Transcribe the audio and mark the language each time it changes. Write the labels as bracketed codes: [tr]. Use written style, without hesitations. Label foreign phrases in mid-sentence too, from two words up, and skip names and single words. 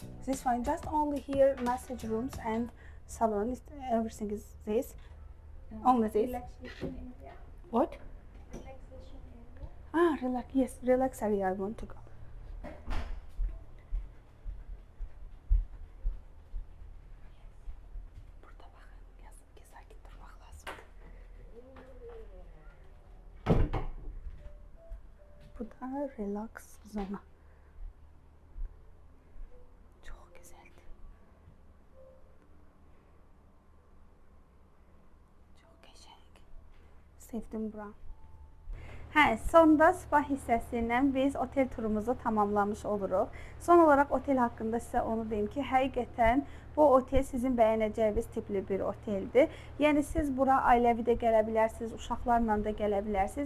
[en] this one. Just only here massage rooms and salon. Everything is this. Only this. Relaxation area. What? Relaxation area. Ah, relax. Yes, relax area. I want to go. [tr] Burada bakın. Yazık ki sakin durmak lazım. [az] Bu da relax zona. [tr] Çok güzeldi. [az] Çok qəşəng. Sevdim bura. Hə, sonda spa hissəsindən biz otel turumuzu tamamlamış oluruq. Son olaraq otel haqqında sizə onu deyim ki, həqiqətən bu otel sizin bəyənəcəyiniz tipli bir oteldir. Yəni siz bura ailəvi də gələ bilərsiniz, uşaqlarla da gələ bilərsiniz.